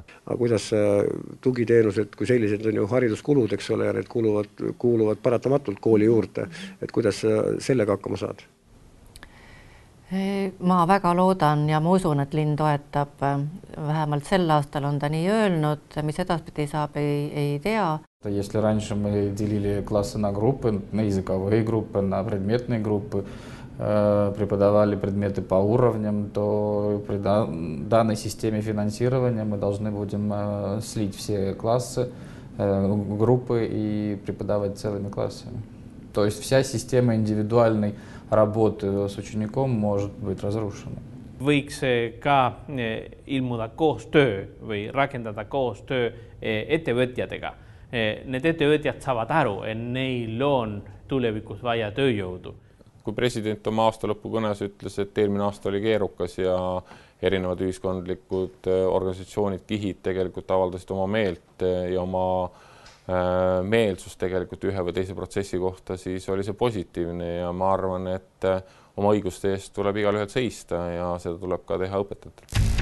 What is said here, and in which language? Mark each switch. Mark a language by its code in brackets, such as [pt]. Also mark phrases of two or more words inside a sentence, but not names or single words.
[et] Aga kuidas tugiteenused, kui sellised on ju hariduskulud, eks ole, ja need kuuluvad paratamatult kooli juurde, et kuidas sellega hakkama saad? Ma väga loodan ja ma usun, et linn toetab. Vähemalt sel aastal on ta nii öelnud, mis edaspidi saab, ei tea. [ru] Если раньше мы делили классы на группы, на языковые группы, на предметные группы, преподавали предметы по уровням, то при данной системе финансирования мы должны будем слить все классы, группы и преподавать целыми классами. То есть вся система индивидуальной работы с учеником может быть разрушена. [et] Võiks ka ilmuda koostöö või rakendada koostöö ettevõtjatega. Need ettevõtjad saavad aru, et neil on tulevikus vaja tööjõudu. Kui president oma aastalõpu kõnes ütles, et eelmine aasta oli keerukas ja erinevad ühiskondlikud organisatsioonid, kihid tegelikult avaldasid oma meelt ja oma meelsust tegelikult ühe või teise protsessi kohta, siis oli see positiivne ja ma arvan, et oma õiguste eest tuleb igal ühel seista ja seda tuleb ka teha õpetajatel.